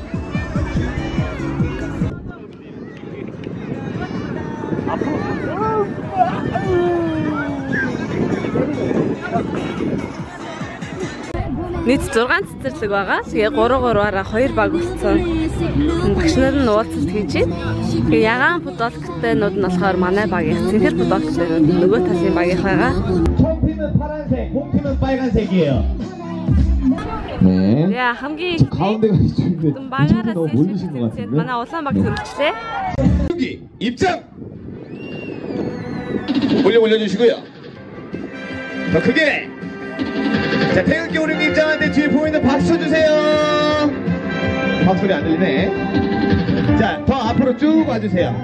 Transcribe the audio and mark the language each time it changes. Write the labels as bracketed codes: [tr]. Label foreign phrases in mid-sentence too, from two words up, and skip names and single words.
[mn] Нийт 6 цэцэрлэг байгаа. Тэгээ 3-3-аараа 2 баг болсон. Багш нар нь уулзалт хийж байна. Тэгээ ягаан футболктэйнүүд нь болохоор манай багийн цэнхэр футболктэйнүүд нөгөө талын багийнх байгаа. [ko] 홈팀은 파란색, 홈팀은 빨간색이에요. 네. [mn] 야, хамгийн [ko] 가운데가 이쪽인데 [mn] багаараа [ko] 너무 몰리신 것 같은데. [mn] манай улаан баг төрөлчлээ. [ko] 여기 입장. 올려주시고요. 더 크게. 자, 태극기 오르기 입장하는데 뒤에 보이는 박수 주세요. 박소리 안 들리네. 자, 더 앞으로 쭉 와주세요.